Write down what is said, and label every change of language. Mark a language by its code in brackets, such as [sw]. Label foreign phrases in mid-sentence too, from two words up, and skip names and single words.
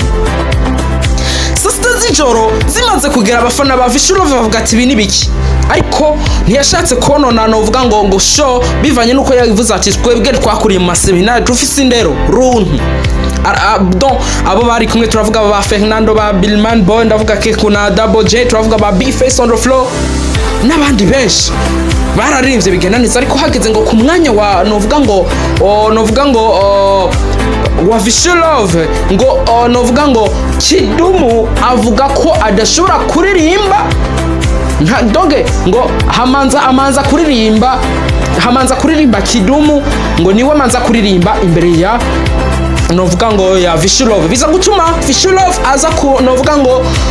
[rn] Sasta z'ijoro zimaze kugera abafana ba Visual Love bavuga ati ibi ni biki ariko ntiyashatse konona novuga ngo show bivanye nuko yavuze ati twebwe twakuriye mu maseminari dufise indero runtu. Donc abo bari kumwe turavuga ba Fernando ba Billman Boy ndavuga ke kuna Double J turavuga ba B-Face on the floor n'abandi benshi bararimbye bigenaniza ariko hageze ngo ku mwanya wa novuga ngo wa Visual Love ngo novuga ngo Kidumu avuga ko adashobora kuririmba doge ngo amanza kuririmba Kidumu ngo niwe manza kuririmba imbere ya novuga ngo ya Visual Love biza gutuma Visual Love aza ku novuga ngo